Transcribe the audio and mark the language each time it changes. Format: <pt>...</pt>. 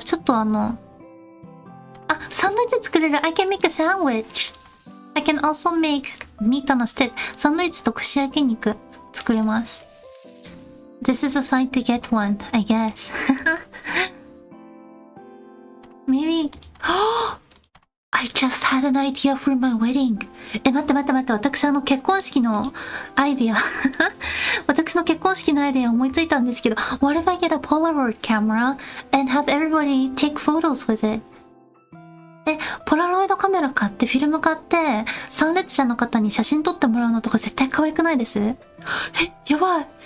<ja>ちょっとサンドイッチ作れる。</ja> <en>I can make a sandwich. I can also make meat on a stick.</en> <ja>サンドイッチと串焼き肉作れます。</ja> <en>This is a sign to get one, I guess. Maybe... I just had an idea for my wedding.</en> <ja>待って。私結婚式のアイディア。私の結婚式のアイディア思いついたんですけど、</ja> <en>What if I get a Polaroid camera and have everybody take photos with it?</en> <ja>ポラロイドカメラ買ってフィルム買って参列者の方に写真撮ってもらうのとか絶対可愛くないです？やばい。</ja>